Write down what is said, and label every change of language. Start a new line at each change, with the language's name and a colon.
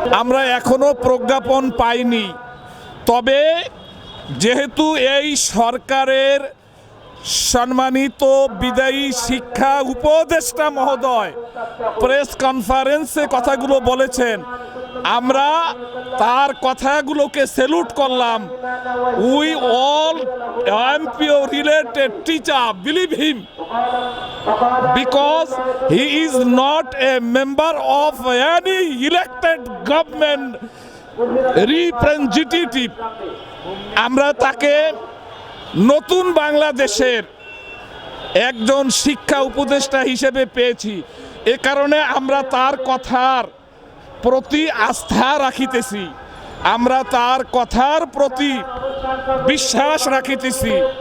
Bangla: আমরা এখনো প্রজ্ঞাপন পাইনি, তবে যেহেতু এই সরকারের সম্মানিত বিদায়ী শিক্ষা উপদেষ্টা মহোদয় প্রেস কনফারেন্সে কথাগুলো বলেছেন, আমরা তার কথাগুলোকে স্যালুট করলাম।
English: We all MPO related teacher believe him because he is not a member of any elected government representative.
Bangla: আমরা তাকে নতুন বাংলাদেশের একজন শিক্ষা উপদেষ্টা হিসেবে পেয়েছি। এ কারণে আমরা তার কথার প্রতি আস্থা রাখিতেছি, আমরা তার কথার প্রতি বিশ্বাস রাখিতেছি।